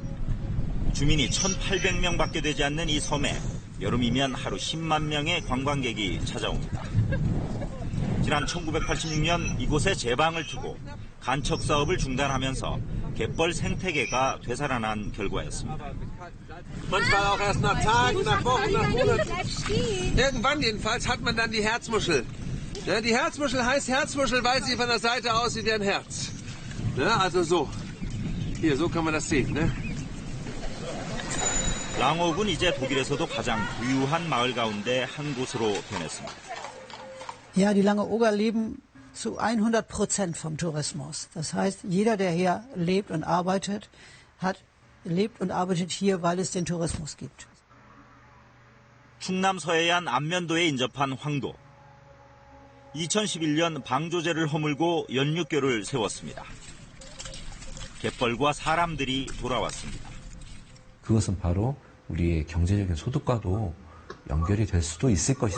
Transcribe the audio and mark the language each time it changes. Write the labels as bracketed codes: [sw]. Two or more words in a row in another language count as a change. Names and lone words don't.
[ko] 주민이 1,800명밖에 되지 않는 이 섬에 여름이면 하루 10만 명의 관광객이 찾아옵니다. 지난 1986년 이곳에 제방을 두고 간척 사업을 중단하면서 갯벌 생태계가 되살아난 결과였습니다. [de] Manchmal auch erst nach Tagen, nach Wochen, nach Monaten. Irgendwann jedenfalls hat man dann die Herzmuschel. Ja, die Herzmuschel heißt Herzmuschel, weil sie von der Seite aussieht wie ein Herz. Ja, also so. Hier, so kann man das sehen, ne? [ko] 랑옥은 이제 독일에서도 가장 부유한 마을 가운데 한 곳으로 변했습니다. [de] Ja, die Langeoger leben zu 100% vom Tourismus. Das heißt, jeder, der hier lebt und arbeitet, lebt und arbeitet hier, weil es den Tourismus gibt. [ko] 충남 서해안 안면도에 인접한 황도. 2011년 방조제를 허물고 연육교를 세웠습니다. 갯벌과 사람들이 돌아왔습니다. 그것은 바로 우리의 경제적인 소득과도 연결이 될 수도 있을 것이다.